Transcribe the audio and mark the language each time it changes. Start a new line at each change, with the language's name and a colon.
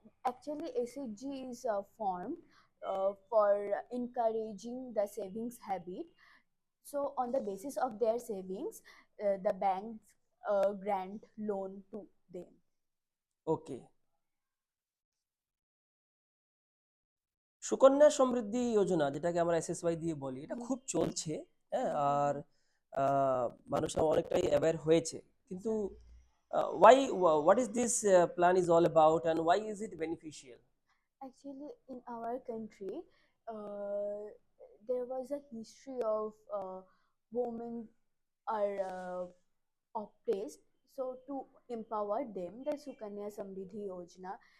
English: Actually, SHG is formed for encouraging the savings habit. So, on the basis of their savings, the banks grant loan to them. Okay.
Bangla: Sukanya Samriddhi Yojana, যেটাকে আমরা SSY দিয়ে বলি, এটা Mhm, খুব চলছে। হ্যাঁ, mhm, আর mhm. মানুষ অনেকটাই অ্যাওয়্যার হয়েছে, কিন্তু
English: Sir. why what is this plan is all about and why is it beneficial? Actually, in our country, uh, there was a history of women are oppressed. So to empower them, the Sukanya Samriddhi Yojana